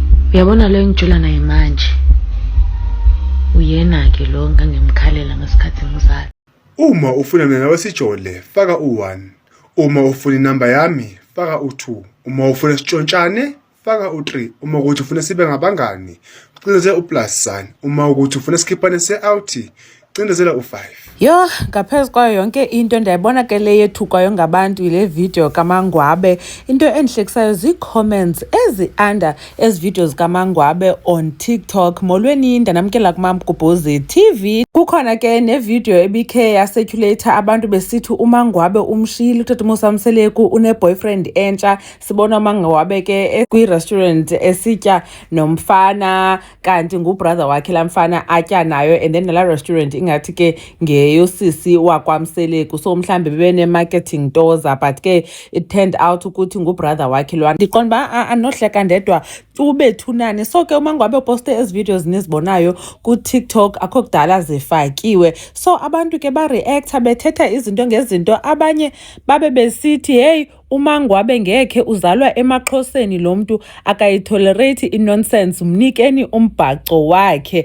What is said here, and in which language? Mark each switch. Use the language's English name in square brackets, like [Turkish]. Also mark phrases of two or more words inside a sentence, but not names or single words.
[Zulu] Uyabona lo engijula naye manje. Uyena ke lo ngangemkhalela ngesikhathi ngizala. Uma ufuna mina wesijole faka u1. Uma ufuna inamba yami faka u2. Uma ufuna sitshontshane faka u3. Uma ukuthi ufuna sibe ngabangani cindezela uplus sign. Uma ukuthi ufuna skipane se-out cindezela u5. [Xhosa] Yo, ngaphezulu kwayo yonke into ndiyayibona ke le yethukwayo ngabantu ile video kaMangwabe. Into endihlekisayo zii-comments ezi-under ezi videos kaMangwabe on TikTok. Molweni ndanamkela kuMamgubhozi TV. Kukhona ke nevideo ebikhe yasirculator abantu besithi uMangwabe umshiyile utata uMosamseleku une-boyfriend entsha. Sibona uMangwabe ke kwi-restaurant esitya nomfana kanti ngubrother wakhe laa mfana atya nayo, [English] and then [Xhosa] nalaa restaurant ingathi ke ngeyosisi wakwaMseleku. So mhlambe bene-marketing toza, but ke [English] it turned out [Xhosa] ukuthi ngubrother wakhe lwana. Ndiqonda uba anohleka ndedwa ubethunani. So ke uMangwabe uposte ezi videos nizibonayo ku-TikTok akho kudala zifakiwe. So abantu ke bareacta bethetha izinto ngezinto. Abanye babe besithi hey, uMangwabe ngekhe uzalwa emaXhoseni lo muntu akayitolerate inonsense, mnikeni umbhaco wakhe.